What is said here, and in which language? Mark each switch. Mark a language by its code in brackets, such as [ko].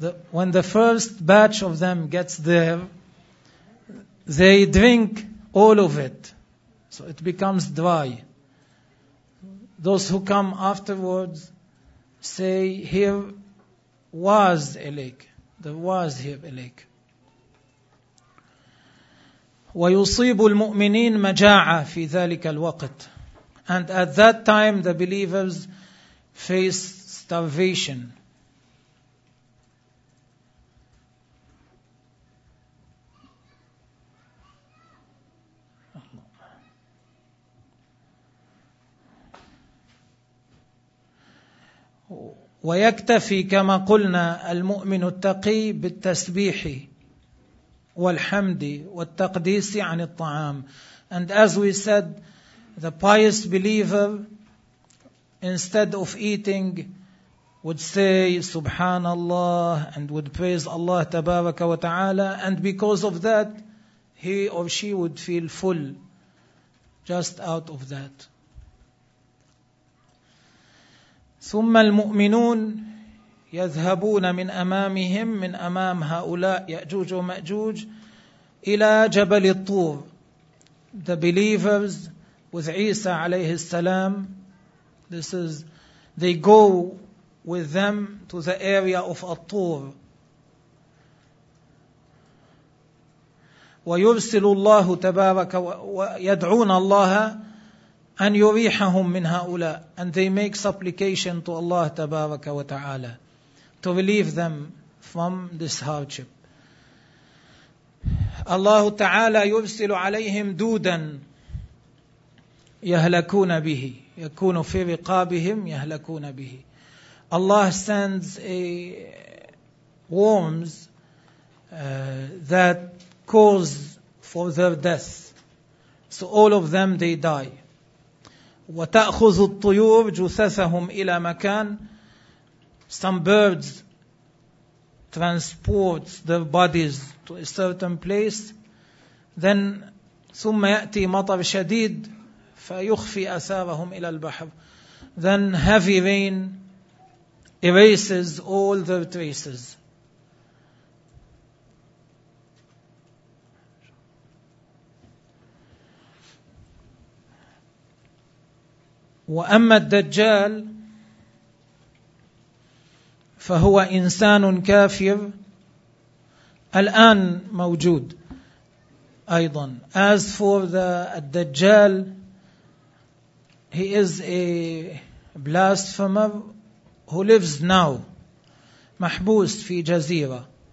[en] When the first batch of them gets there, they drink all of it, so it becomes dry. Those who come afterwards say, here was a lake. There was here a lake. [ar] ويصيب المؤمنين مجاعة في ذلك الوقت. [en] And at that time, the believers face starvation. [ar] ويكتفي كما قلنا المؤمن التقي بالتسبيح والحمد والتقديس عن الطعام. [en] And as we said, the pious believer, instead of eating, would say Subhanallah and would praise Allah Tabaraka wa Ta'ala, and because of that, he or she would feel full just out of that. [ar] ثم المؤمنون يذهبون من أمامهم من أمام هؤلاء يأجوج ومأجوج إلى جبل الطور. [en] The believers with Isa عليه السلام, this is, they go with them to the area of الطور. [ar] ويرسل الله تبارك ويدعون الله أن يريحهم من هؤلاء, [en] and they make supplication to Allah تبارك وتعالى to relieve them from this hardship. [ar] الله تعالى يرسل عليهم دودا يهلكون به, يكون في رقابهم يهلكون به. [en] Allah sends a worms that cause for their death, so all of them they die. [ar] وتأخذ الطيور جثثهم إلى مكان. [en] Some birds transport their bodies to a certain place. Then [ar] ثم يأتي مطر شديد فيخفي أثارهم إلى البحر. [en] Then heavy rain erases all their traces. [ar] وأما الدجال فهو إنسان كافر الآن موجود أيضا. [en] As for the Dajjal, he is a blasphemer who lives now, [ar] محبوس في جزيرة.